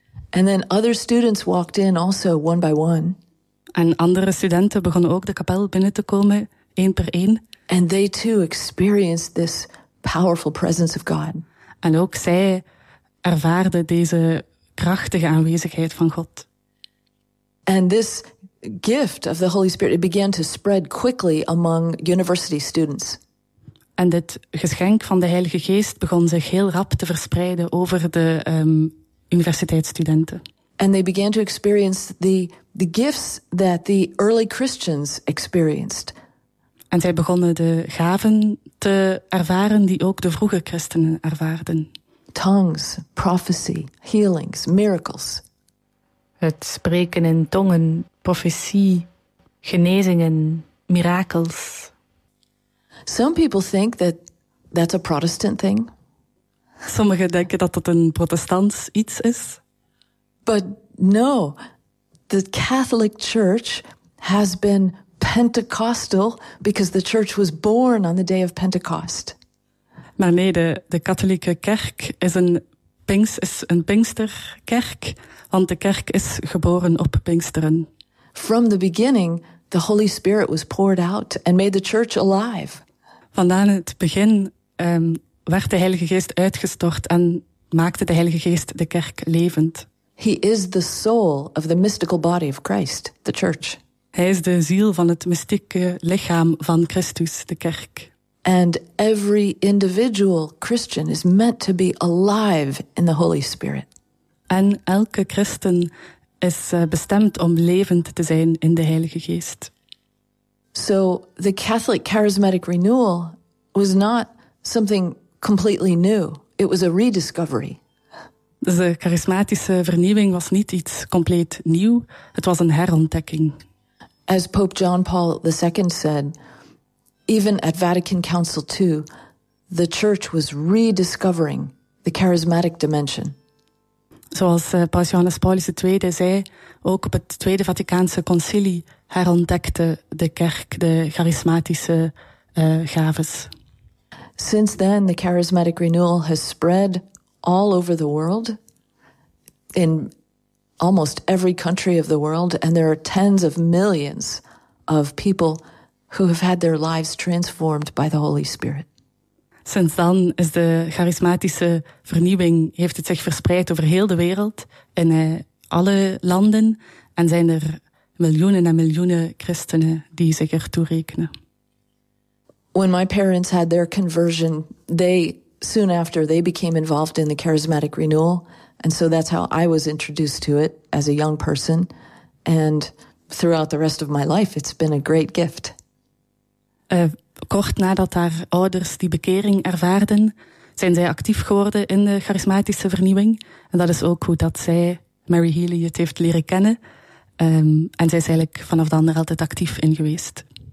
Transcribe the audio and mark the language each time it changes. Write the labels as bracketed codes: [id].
[en] And then other students walked in also, one by one. [nl] En andere studenten begonnen ook de kapel binnen te komen, één per één. [en] And they too experienced this powerful presence of God. [nl] En ook zij ervaarden deze krachtige aanwezigheid van God. [en] And this gift of the Holy Spirit, it began to spread quickly among university students. [nl] En dit geschenk van de Heilige Geest begon zich heel rap te verspreiden over de universiteitsstudenten. [en] And they began to experience the gifts that the early Christians experienced. [nl] En zij begonnen de gaven te ervaren die ook de vroege christenen ervaarden. [en] Tongues, prophecy, healings, miracles. [nl] Het spreken in tongen, profetie, genezingen, mirakels. [en] Some people think that that's a Protestant thing. [nl] Sommigen denken dat dat een protestants iets is. [en] But no, the Catholic Church has been Pentecostal because the church was born on the day of Pentecost. [nl] Maar nee, de katholieke kerk is een Pinksterkerk, want de kerk is geboren op Pinksteren. [en] From the beginning, the Holy Spirit was poured out and made the church alive. [nl] Vandaan het begin werd de Heilige Geest uitgestort en maakte de Heilige Geest de kerk levend. [en] He is the soul of the mystical body of Christ, the church. [nl] Hij is de ziel van het mystieke lichaam van Christus, de kerk. [en] And every individual Christian is meant to be alive in the Holy Spirit. [nl] En elke christen is bestemd om levend te zijn in de Heilige Geest. [en] So the Catholic charismatic renewal was not something completely new. It was a rediscovery. [nl] Dus de charismatische vernieuwing was niet iets compleet nieuw. Het was een herontdekking. [en] As Pope John Paul II said, even at Vatican Council II, the church was rediscovering the charismatic dimension. [nl] Zoals Paus Johannes Paulus II zei, ook op het Tweede Vaticaanse Concilie herontdekte de kerk de charismatische gaves. [en] Since then, the charismatic renewal has spread all over the world. in almost every country of the world, and there are tens of millions of people who have had their lives transformed by the Holy Spirit. [nl] Sinds dan is de charismatische vernieuwing, heeft het zich verspreid over heel de wereld, in alle landen, en zijn er miljoenen en miljoenen christenen die zich er toe rekenen. [en] When my parents had their conversion, they soon after they became involved in the charismatic renewal, and so that's how I was introduced to it as a young person, and throughout the rest of my life it's been a great gift. [nl] Kort nadat haar ouders die bekering ervaarden, zijn zij actief geworden in de charismatische vernieuwing, en dat is ook hoe dat zij Mary Healy het heeft leren kennen, en zij is eigenlijk vanaf dan er altijd actief in geweest.